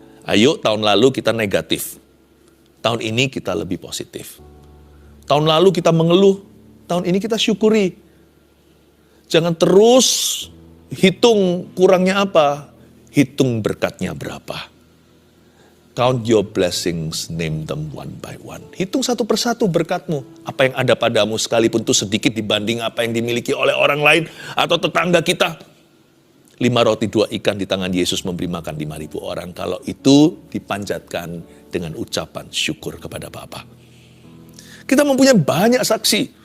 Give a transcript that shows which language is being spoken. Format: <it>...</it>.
<id>Ayo tahun lalu kita negatif. Tahun ini kita lebih positif. Tahun lalu kita mengeluh. Tahun ini kita syukuri. Jangan terus hitung kurangnya apa, hitung berkatnya berapa.</id> <en>Count your blessings, name them one by one.</en> <id>Hitung satu persatu berkatmu. Apa yang ada padamu sekalipun itu sedikit dibanding apa yang dimiliki oleh orang lain atau tetangga kita. 5 roti 2 ikan di tangan Yesus memberi makan 5.000 orang. Kalau itu dipanjatkan dengan ucapan syukur kepada Bapa. Kita mempunyai banyak saksi.</id>